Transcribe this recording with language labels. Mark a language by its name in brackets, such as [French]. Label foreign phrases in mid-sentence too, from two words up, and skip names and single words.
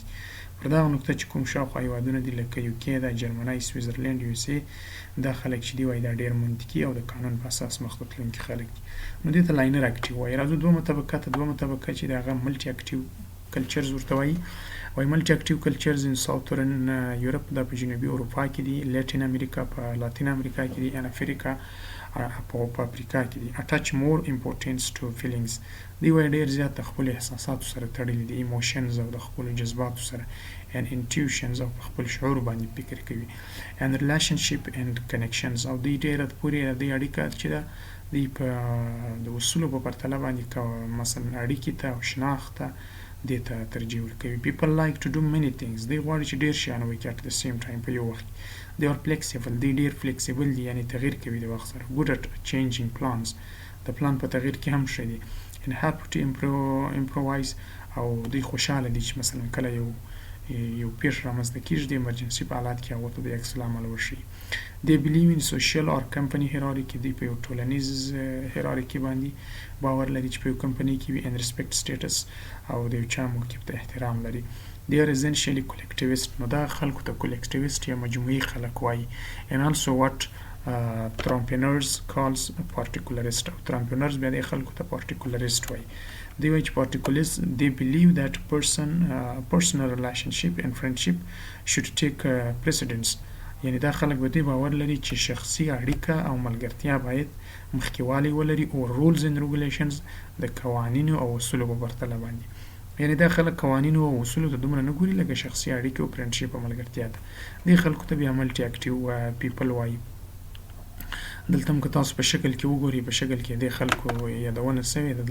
[Pashto] پر دغه نقطه چې کوم شاوخوا هېوادونه دي لکه یو کې د جرمنی، سویزرلینډ، یو اس ای دا خلک چې دي وایي دا ډېر منطقي او د قانون په اساس مخ ته تلونکي خلک دي. نو دې ته [English] linear active [Pashto] وایي. راځو دومه طبقه چې د هغه [English] multi active cultures [Pashto] ورته وایي. وایي [English] multi active cultures in southern Europe [Pashto] دا په جنوبي اروپا کې دي، لاتین امریکا په لاتین امریکا کې دي، [English] in Africa [Pashto] په افریقا کې دي. [English] attach more importance to feelings. [Pashto] دوی وایي ډېر زیات د خپلو احساساتو سره تړلي دي، ایموشنز او د خپلو جذباتو سره [English] and intuitions [Pashto] او په خپل شعور باندې فکر کوي. [English] and relationship and connections [Pashto] او دوی ډېره پورې د اړیکه چې ده دوی په د اصولو په پرتله باندې مثلا اړیکې ته او شناخت ته دې ته ترجیح ورکوي. [English] people like to do many things. [Pashto] دوی غواړي چې ډېر شیان وکړي [English] at the same time [Pashto] په یو وخت. [English] they are flexible. [Pashto] دوی ډېر flexible دي یعنی تغییر کوي د وخت سره. [English] good at changing plans. [Pashto] د پلان په تغییر کې هم ښه دي. [English] and happy to improvise. [Pashto] او دوی خوشحاله دي چې مثلا کله یو پیښ رامنځته کېږي د ایمرجنسي په حالات کې هغو ته د عکس العمل وشي. [English] they believe in social or company hierarchy. [Pashto] دوی په یو ټولنیز hierarchy باندې باور لري چې په یو کمپنۍ کې وي. [English] and respect status. [Pashto] او د یو چا موقف ته احترام لري. [English] they are essentially collectivist. [Pashto] نو دا خلکو ته collectivist یا مجموعي خلک وایي. [English] and also what Trumpiners calls particularist. [Pashto] Trumpiners بیا د خلکو ته particularist وایي. دوی وایي چې [English] particularists they believe that personal relationship and friendship should take precedence. [Pashto] یعنی دا خلک به دې باور لري چې شخصي اړیکه او ملګرتیا باید مخکېوالی ولري او [English] rules and regulations [Pashto] د قوانینو او اصولو په پرتله باندې. یعنی دا خلک قوانینو او اصولو ته دومره نه ګوري لکه شخصي اړیکې او فرینډشپ او ملګرتیا ته. دې خلکو ته بیا [English] multi active people [Pashto] وایي. دلته هم که تاسو په شکل کې وګورئ په شکل کې د خلکو یادونه سوې ده.